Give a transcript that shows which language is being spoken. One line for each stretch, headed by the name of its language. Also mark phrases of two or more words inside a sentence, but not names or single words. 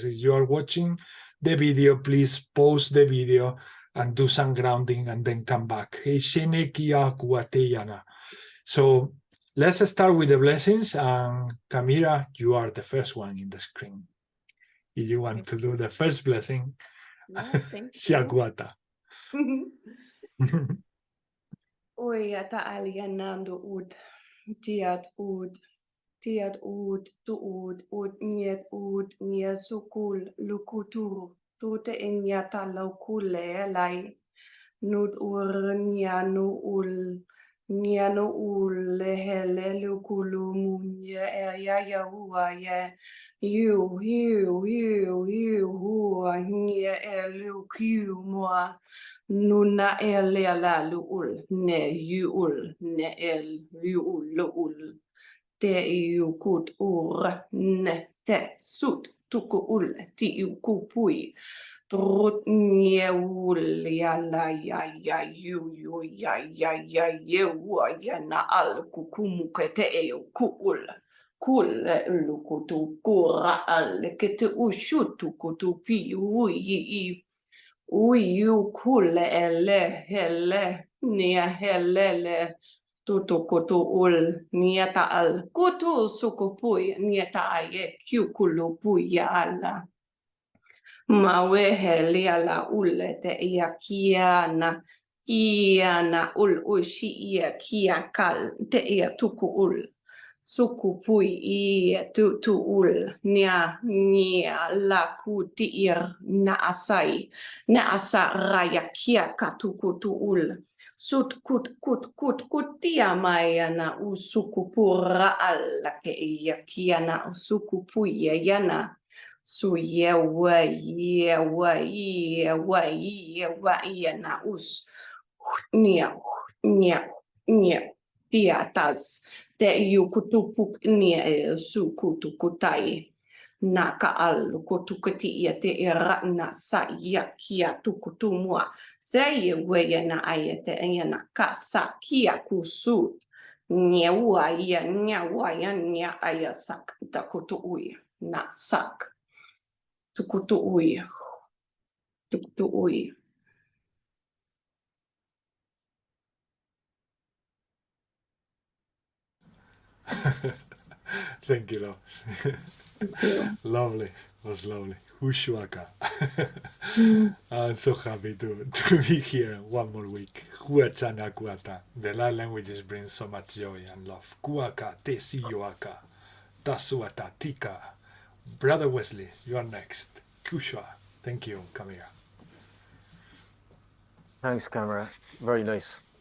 English: If you are watching the video, please pause the video and do some grounding and then come back. So let's start with the blessings. And Camila, you are the first one in the screen. If you want to do the first blessing, Shakwata. Oyata alianando ud, tiat ud, niet sukul, lukuturu, tute inyata laukule lai, nud Niano hele lukulu munya ya hua ya you hua nya luku mua nuna la luul ne yul ne luul te kut ur ne te sut tuku ti kupui Trot nyewul ya na al kukumu kete kul lukutu kura al kete ushutu kutu pi uyu kul hele nia helele tutu kutu niata al kutu sukupui niata aye kyukulu ya ala Mawe heli ala ulete ia kiana ushi ia kia kal te ia tuku Sukupui I tuul nia la kutir na asai na asa rayakia katukutuul sut kutia maya na usukupura alla ke yakia na usukupui yana su yewa na us nia tiatas te yu kutupuk nia su kutukutai na kaal kutukati ia te era na sa yakia tukutumua se ye na ayete ena kasa kia kusut nyewa ya nya ayasak takutuui na sak tukutuui Thank you, love. Thank you. Lovely. Was lovely. Hushuaka. I'm so happy to be here one more week. Huachana kuata. The light languages bring so much joy and love. Kuaka te siyoaka. Tasuata tika. Brother Wesley, you are next. Kushwa. Thank you, Camilla. Thanks, Camera. Very nice.